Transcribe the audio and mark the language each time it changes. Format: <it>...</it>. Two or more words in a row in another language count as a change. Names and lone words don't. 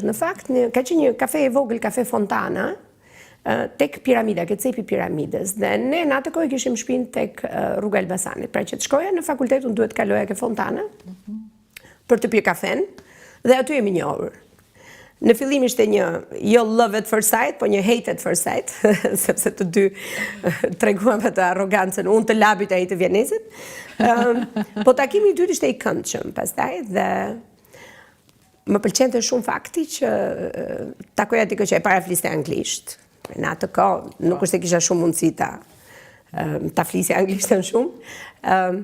<sq>Në fakt, ka qenë një kafe e vogël, kafe Fontana, tek piramida, ke cepi piramides. Dhe ne në atë kohë kishim shtëpinë tek rruga Elbasanit. Pra që të shkoja në fakultet, unë duhet kaloja ke Fontana për të pirë kafen, dhe aty jemi njohur. Në fillim ishte një jo</sq> <en>love at first sight,</en> <sq>po një</sq> <en>hate at first sight,</en> <sq>sepse të dy treguam atë arrogancën, unë të labit ai të Vjenezit. Po takimi i dytë ishte i këndshëm pastaj, dhe më pëlqente shumë fakti që takoja dikë që e para fliste anglisht. Në atë kohë nuk është se kisha shumë mundësi ta flisja anglishtën shumë.</sq>